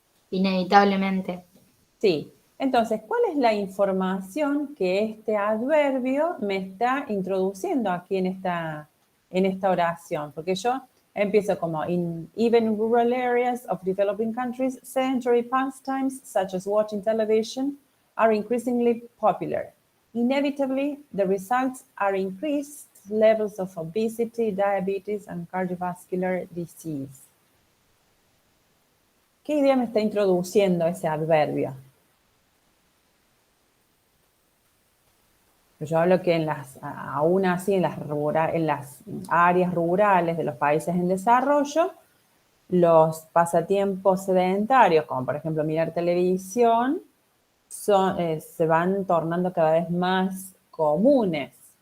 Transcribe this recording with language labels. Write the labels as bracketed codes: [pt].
[es] Inevitablemente. Sí. Entonces, ¿cuál es la información que este adverbio me está introduciendo aquí en esta oración? Porque yo empiezo como, [en] in even rural areas of developing countries, sedentary pastimes such as watching television are increasingly popular. Inevitably, the results are increased levels of obesity, diabetes, and cardiovascular disease. [es] ¿Qué idea me está introduciendo ese adverbio? Yo hablo que aún así en las áreas rurales de los países en desarrollo, los pasatiempos sedentarios, como por ejemplo mirar televisión, se van tornando cada vez más comunes.